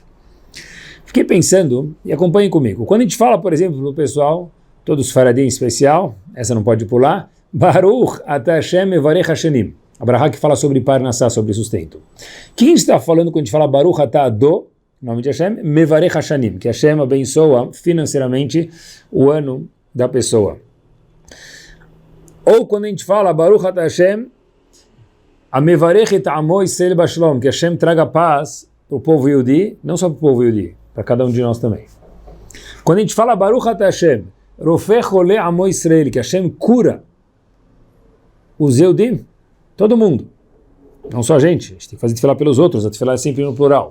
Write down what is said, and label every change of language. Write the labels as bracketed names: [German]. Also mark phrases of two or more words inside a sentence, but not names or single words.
[Portuguese] Fiquei pensando, e acompanhem comigo, quando a gente fala, por exemplo, no pessoal, todos os Faradim em especial, essa não pode pular, [Hebrew] ברוך אתה השם מברך השנים, [Portuguese] a brachá que fala sobre Parnassá, sobre sustento. O que a gente está falando quando a gente fala [Hebrew] ברוך אתה אדו, [Portuguese] em nome de Hashem, [Hebrew] מברך השנים, [Portuguese] que Hashem abençoa financeiramente o ano da pessoa. Ou quando a gente fala [Hebrew] ברוך אתה השם, המברך את עמו ישראל בשלום, [Portuguese] que Hashem traga paz para o povo Yehudi, não só para o povo Yehudi, para cada um de nós também. Quando a gente fala [Hebrew] ברוך אתה השם, רופא חולי עמו ישראל, [Portuguese] que Hashem cura os Yehudim, todo mundo, não só a gente tem que fazer tefilá pelos outros, a tefilá é sempre no plural.